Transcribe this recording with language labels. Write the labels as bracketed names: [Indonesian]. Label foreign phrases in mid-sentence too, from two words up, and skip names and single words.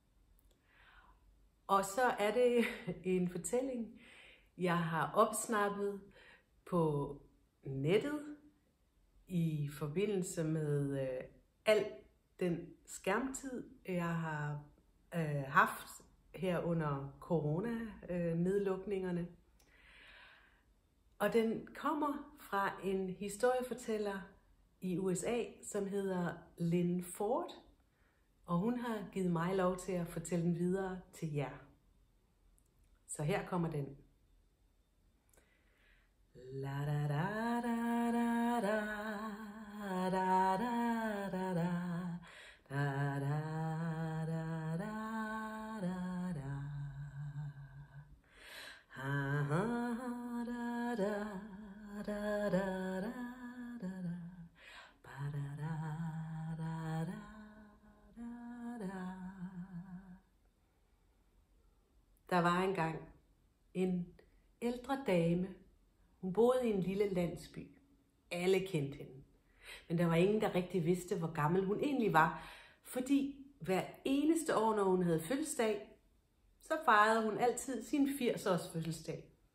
[Danish] Og så er det en fortælling, jeg har opsnappet på nettet i forbindelse med al den skærmtid, jeg har haft her under corona-nedlukningerne. Og den kommer fra en historiefortæller i USA, som hedder Lynn Ford, og hun har givet mig lov til at fortælle den videre til jer. Så her kommer den. La da da da da da da da da da da da da da da ha ha da da da da da da ba da da da da da. Der var engang en ældre dame. Hun boede i en lille landsby. Alle kendte hende. Men der var ingen, der rigtig vidste, hvor gammel hun egentlig var. Fordi hver eneste år, når hun havde fødselsdag, så fejrede hun altid sin 80-års fødselsdag.